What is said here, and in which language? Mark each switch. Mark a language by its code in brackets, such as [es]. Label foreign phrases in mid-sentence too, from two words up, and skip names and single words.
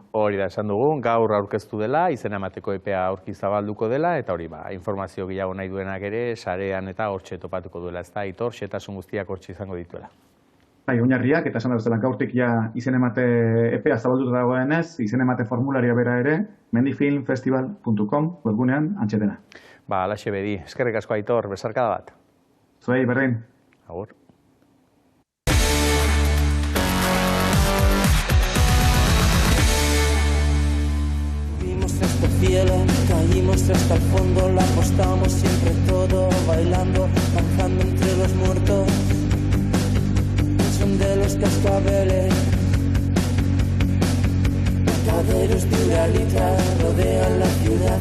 [eu] Hori da, esan dugun, gaur aurkeztu dela, izena emateko epea aurki zabalduko dela, eta hori informazio gehiago nahi duenak ere, sarean eta hortxe topatuko duela, ez da, Aitor, xetasun guztiak hortxe izango dituela. Oinarriak, eta esan da bezala gaurtik ja izen emate epea zabalduta dagoenez, izen emate formularia bera ere, mendifilmfestival.com webgunean antxetena. Alaxe bedi, eskerrik asko Aitor, besarkada bat. Zuei, berdin. Agur. [es] Vimos este cielo, caímos hasta el fondo, la apostamos siempre todo, bailando, danzando entre los muertos. Son de los cascabeles, mercaderos de Uralita rodean la ciudad.